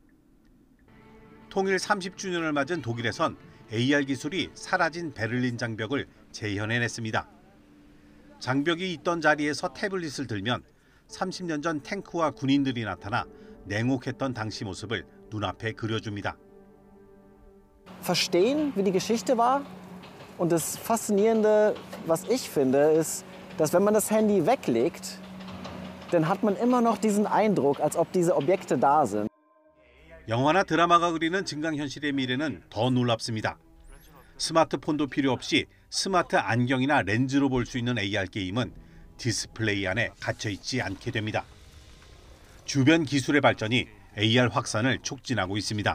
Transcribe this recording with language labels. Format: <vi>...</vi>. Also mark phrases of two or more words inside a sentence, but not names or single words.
<ko>통일 30주년을 맞은 독일에선 AR 기술이 사라진 베를린 장벽을 재현해냈습니다. 장벽이 있던 자리에서 태블릿을 들면 30년 전 탱크와 군인들이 나타나 냉혹했던 당시 모습을 눈앞에 그려줍니다.</ko> <de>Verstehen, wie die Geschichte war. Und das Faszinierende, was ich finde, ist, dass wenn man das Handy weglegt, dann hat man immer noch diesen Eindruck, als ob diese Objekte da sind.</de> <ko>영화나 드라마가 그리는 증강현실의 미래는 더 놀랍습니다. 스마트폰도 필요 없이 스마트 안경이나 렌즈로 볼 수 있는 AR 게임은 디스플레이 안에 갇혀있지 않게 됩니다. 주변 기술의 발전이 AR 확산을 촉진하고 있습니다.</ko>